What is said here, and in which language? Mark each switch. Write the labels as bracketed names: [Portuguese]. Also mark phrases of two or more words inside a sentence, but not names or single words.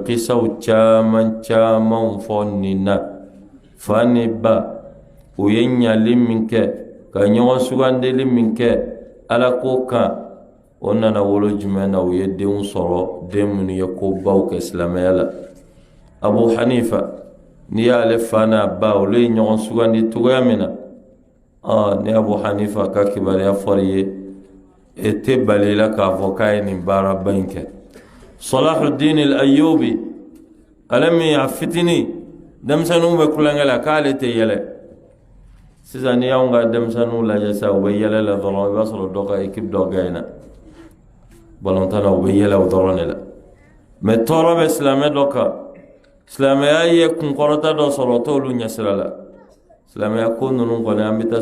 [Bambara] kisaw caman caman fɔ nin na fa ni ba u ye ɲali min kɛ ka ɲɔgɔn sugandili min kɛ ala ko kan o nana wolo jumɛn na u ye denw sɔrɔ den minnu ye kobaw kɛ silamɛya la Abu Hanifa ni y'ale fa n'a ba olu ye ɲɔgɔn sugandi cogoya min na ni Abu Hanifa ka kibaruya fɔra i ye e tɛ bali la k'a fɔ k'a ye nin baaraba in kɛ Salahuddin al-Ayyubi ale min a fitini denmisɛnninw bɛ kulonkɛ la k'ale tɛ yɛlɛ sisan ni y'anw ka denmisɛnninw lajɛ sisan u bɛ yɛlɛ la dɔrɔn i b'a sɔrɔ dɔ ka équipe dɔ gagné balontan na u bɛ yɛlɛ o dɔrɔn de la mais tɔɔrɔ bɛ silamɛ dɔ kan silamɛya ye kunkɔrɔta dɔ sɔrɔ o t'olu ɲɛsira la silamɛya ko ninnu kɔni an bɛ taa